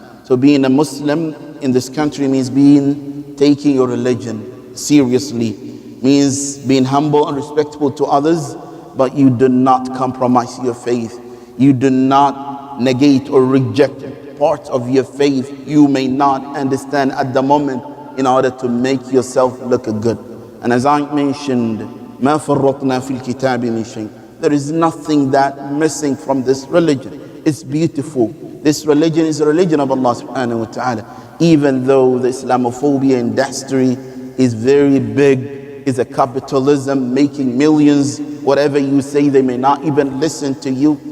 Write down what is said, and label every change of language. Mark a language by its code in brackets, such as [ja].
[en] So being a Muslim in this country means taking your religion seriously, means being humble and respectful to others, but you do not compromise your faith. You do not negate or reject parts of your faith you may not understand at the moment in order to make yourself look good. And as I mentioned, [ar] مَا فَرَّطْنَا فِي الْكِتَابِ مِنْ شَيْءٍ. [en] There is nothing that missing from this religion. It's beautiful. This religion is a religion of Allah subhanahu wa ta'ala. Even though the Islamophobia industry is very big, is a capitalism making millions, whatever you say, they may not even listen to you.